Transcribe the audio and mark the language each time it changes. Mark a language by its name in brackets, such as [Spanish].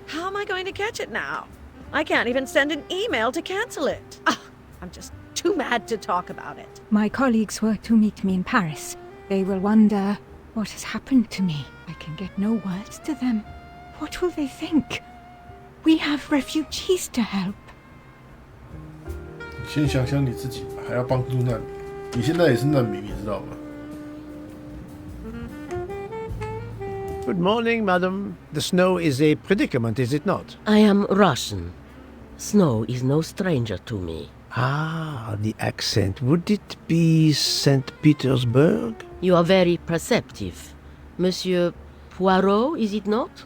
[English] How am I going to catch it now? I can't even send an email to cancel it. I'm just too mad to talk about it. My colleagues were to meet me in Paris. They will wonder what has happened to me. I can get no words to them. What will they think? We have refugees to help. [Chinese] 先想想你自己吧，还要帮助难民。你现在也是难民，你知道吗？ [English] Good morning, madam. The snow is a predicament, is it not? I am Russian. Snow is no stranger to me. Ah, the accent. Would it be St. Petersburg? You are very perceptive. Monsieur Poirot, is it not?